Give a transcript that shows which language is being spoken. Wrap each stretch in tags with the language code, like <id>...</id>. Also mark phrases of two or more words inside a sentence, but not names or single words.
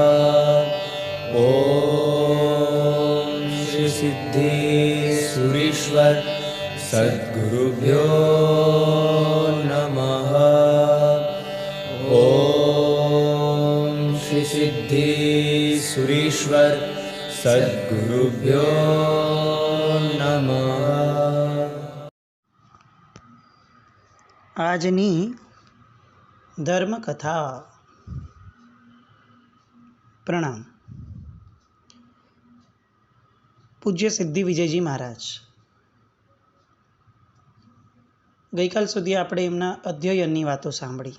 <sa>ओम श्री सिद्धि सुरीश्वर सद्गुरुभ्यो नमः। ओम श्री सिद्धि सुरीश्वर सद्गुरुभ्यो नमः।</sa> <gu>આજની ધર્મકથા. પ્રણામ. પૂજ્ય સિદ્ધિ વિજયજી મહારાજ. ગઈકાલ સુધી આપણે એમના અધ્યયનની વાતો સાંભળી.</gu>